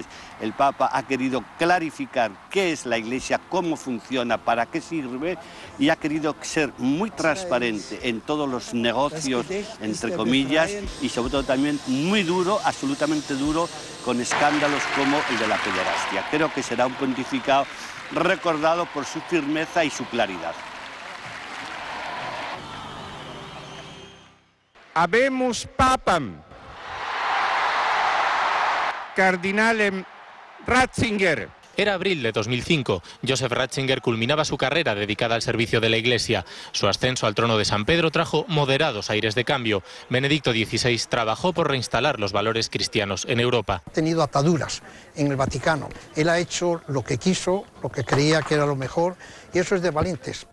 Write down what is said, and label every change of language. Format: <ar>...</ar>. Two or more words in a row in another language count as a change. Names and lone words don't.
<es>El Papa ha querido clarificar qué es la Iglesia, cómo funciona, para qué sirve, y ha querido ser muy transparente en todos los negocios, entre comillas, y sobre todo también muy duro, absolutamente duro, con escándalos como el de la pederastia. Creo que será un pontificado recordado por su firmeza y su claridad.</es> <la>Habemus papam, Cardinalem Ratzinger.</la> <es>Era abril de 2005. Joseph Ratzinger culminaba su carrera dedicada al servicio de la Iglesia. Su ascenso al trono de San Pedro trajo moderados aires de cambio. Benedicto XVI trabajó por reinstalar los valores cristianos en Europa. Ha tenido ataduras en el Vaticano. Él ha hecho lo que quiso, lo que creía que era lo mejor, y eso es de valientes.</es>